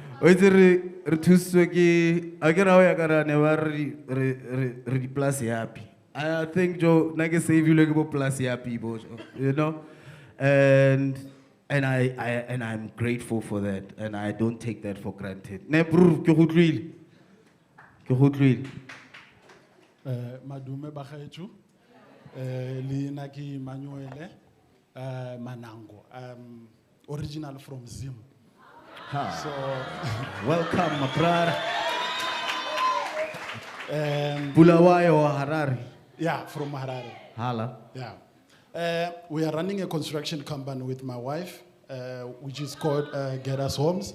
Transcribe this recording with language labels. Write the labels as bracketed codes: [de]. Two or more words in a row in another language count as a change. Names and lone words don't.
[en] I think Joe nage save you like plus happy, and I'm grateful for that, and I don't take that for granted. [tn] Ne bro, ke go tlile. Madume bagaetsho Lina ke Manuele Manango, [en] original from Zim. So welcome, my brother. Bulawayo or Harare? Yeah, from Harare. Hala. Yeah. We are running a construction company with my wife, which is called Get Us Homes.